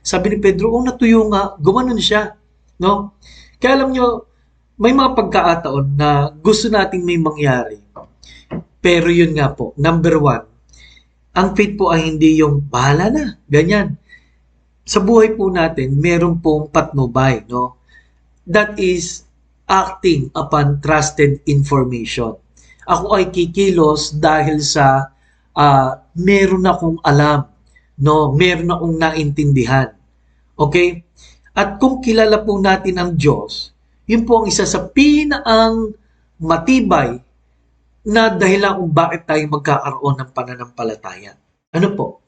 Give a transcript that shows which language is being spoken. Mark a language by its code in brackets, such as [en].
[tl] Sabi ni Pedro, natuyo nga, gumanon siya. No? Kaya alam nyo, may mga pagkakataon na gusto nating may mangyari. Pero yun nga po, number one, ang faith po ay hindi yung bahala na, ganyan. Sa buhay po natin, meron pong patnubay. No? [en] That is acting upon trusted information. [tl] Ako ay kikilos dahil sa meron akong alam, no? Meron akong naintindihan. Okay? At kung kilala po natin ang Diyos, yun po ang isa sa pinaang matibay na dahilan kung bakit tayo magkakaroon ng pananampalataya. Ano po?